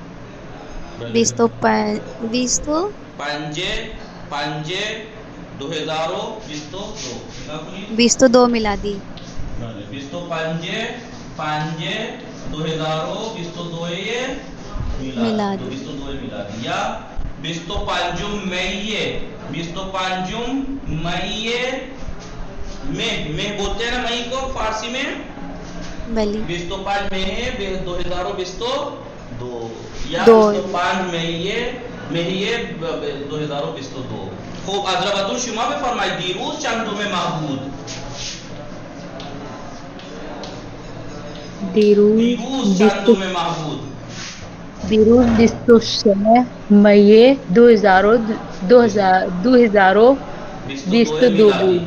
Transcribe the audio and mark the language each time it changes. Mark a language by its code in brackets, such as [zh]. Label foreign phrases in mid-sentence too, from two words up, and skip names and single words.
[fa] 22 میلادی. بله 25/5/2022 میلادی. [ur] یا 25 مئی میں بولتے ہیں نا مئی کو فارسی میں؟ [fa] بلی [ur] 25 مئی 2022 یا [fa] دو [ur] 25 مئی 2022. [fa] خوب. حضرت شما بفرمایید دیروز چندم ماه بود؟ دیروز چندم ماه بود؟ دیروز 23 مئی 2022 بود.